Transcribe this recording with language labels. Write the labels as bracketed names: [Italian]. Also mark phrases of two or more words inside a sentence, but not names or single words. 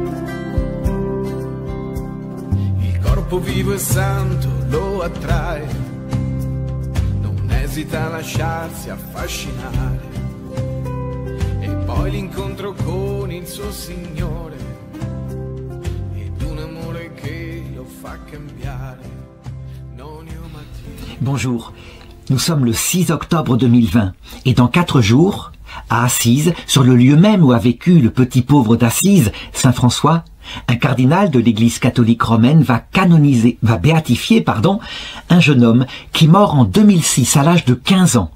[Italian] Il corpo vivo e santo lo attrae, non esita a lasciarsi affascinare. E poi l'incontro con il suo Signore, ed un amore che lo fa cambiare. Non io ma Dio. [French] Bonjour, nous sommes le 6 octobre 2020 et dans 4 jours, à Assise, sur le lieu même où a vécu le petit pauvre d'Assise, Saint François, un cardinal de l'Église catholique romaine va béatifier un jeune homme qui est mort en 2006 à l'âge de 15 ans.